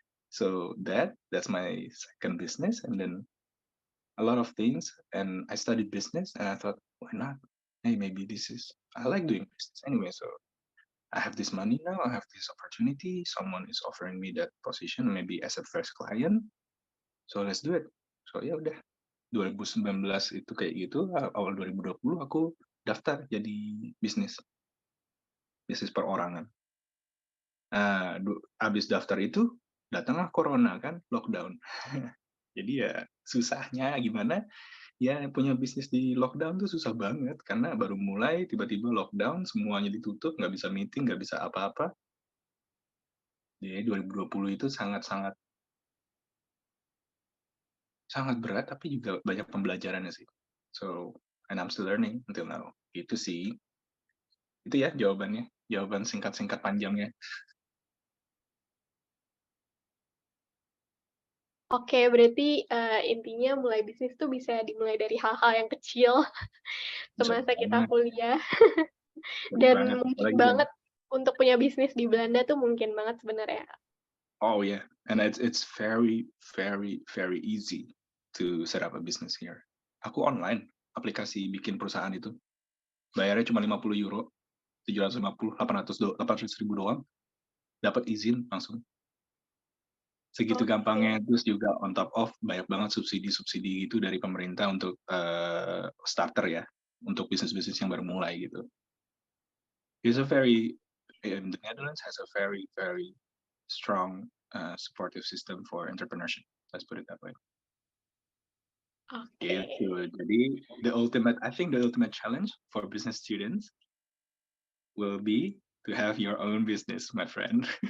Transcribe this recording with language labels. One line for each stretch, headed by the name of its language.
English: So that's my second business, and then a lot of things, and I studied business, and I thought, why not? Hey, maybe I like doing business anyway, so I have this money now, I have this opportunity, someone is offering me that position, maybe as a first client, so let's do it.
Indonesian: So ya udah, 2019 itu kayak gitu, awal 2020 aku daftar jadi bisnis perorangan. Habis daftar itu, datanglah corona kan, lockdown. Jadi ya susahnya gimana, ya punya bisnis di lockdown tuh susah banget, karena baru mulai tiba-tiba lockdown, semuanya ditutup, nggak bisa meeting, nggak bisa apa-apa. Jadi 2020 itu sangat berat, tapi juga banyak pembelajarannya sih.
English: So, and I'm still learning until now.
Indonesian: Itu sih. Itu ya jawabannya. Jawaban singkat-singkat panjangnya. Oke, berarti intinya mulai bisnis tuh bisa dimulai dari hal-hal yang kecil semasa kita kuliah. Dan mungkin banget untuk punya bisnis di Belanda tuh mungkin banget sebenarnya.
English: Oh yeah, and it's very very very easy to set up a business here.
Indonesian: Aku online, aplikasi bikin perusahaan itu. Bayarnya cuma 50 euro, 750, 800 ribu doang. Dapat izin langsung. Segitu gampangnya, terus juga
English: on top of
Indonesian: banyak banget subsidi gitu dari pemerintah untuk starter ya, untuk bisnis-bisnis yang baru mulai gitu.
English: The Netherlands has a very very strong supportive system for entrepreneurship. Let's put it that way.
Indonesian: Gitu. Jadi
English: I think the ultimate challenge for business students will be to have your own business, my friend.